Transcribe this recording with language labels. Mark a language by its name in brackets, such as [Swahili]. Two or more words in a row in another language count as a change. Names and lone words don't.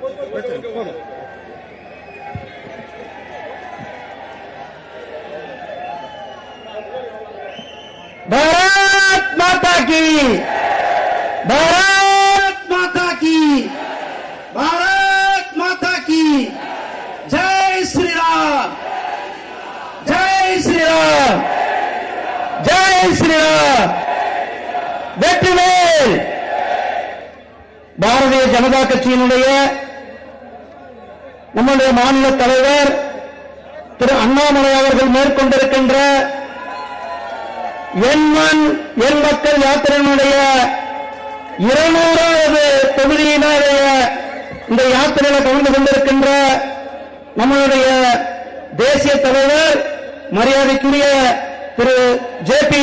[Hindi] भारत माता की, भारत माता की, भारत माता की। जय श्री राम, जय श्री राम, जय श्री राम। [Tamil] வெற்றிவேல். பாரதிய ஜனதா கட்சியினுடைய நம்முடைய மாநில தலைவர் திரு அண்ணாமலை அவர்கள் மேற்கொண்டிருக்கின்ற என் மண் என் மக்கள் யாத்திரையினுடைய 200வது தொகுதியினுடைய இந்த யாத்திரையில் கலந்து கொண்டிருக்கின்ற நம்மளுடைய தேசிய தலைவர் மரியாதைக்குரிய திரு ஜே.பி.